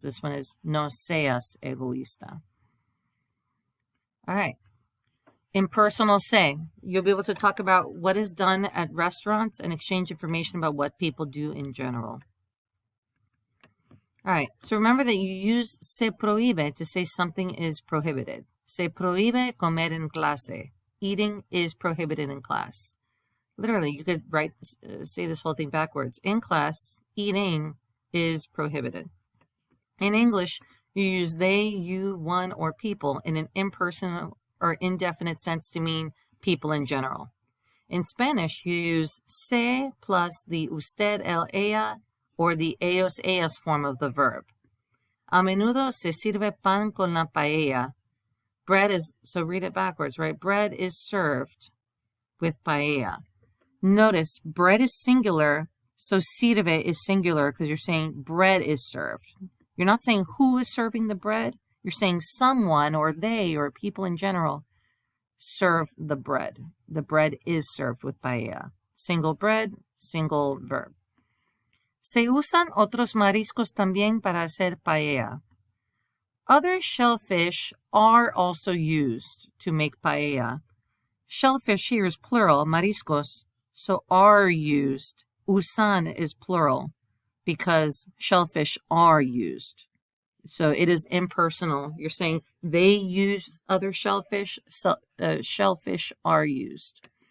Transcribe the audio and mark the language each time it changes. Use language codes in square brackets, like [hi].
[en] This one is [es] no seas egoísta. [en] All right. Impersonal say. You'll be able to talk about what is done at restaurants and exchange information about what people do in general. All right. So remember that you use se prohíbe to say something is prohibited. [es] Se prohíbe comer en clase. [en] Eating is prohibited in class. Literally, you could say this whole thing backwards. In class, eating is prohibited. In English, you use they, you, one, or people in an impersonal or indefinite sense to mean people in general. In Spanish, you use se plus the usted, el, ella, or the ellos, ellas form of the verb. [es] A menudo se sirve pan con la paella. [en] Bread is, so read it backwards, right? Bread is served with paella. Notice bread is singular, so sirve is singular because you're saying bread is served. You're not saying who is serving the bread. You're saying someone or they or people in general serve the bread. The bread is served with paella. Single bread, single verb. [es] Se usan otros mariscos también para hacer paella. [en] Other shellfish are also used to make paella. Shellfish here is plural, mariscos, so are used. Usan is plural because shellfish are used. So it is impersonal. You're saying they use other shellfish, so shellfish are used.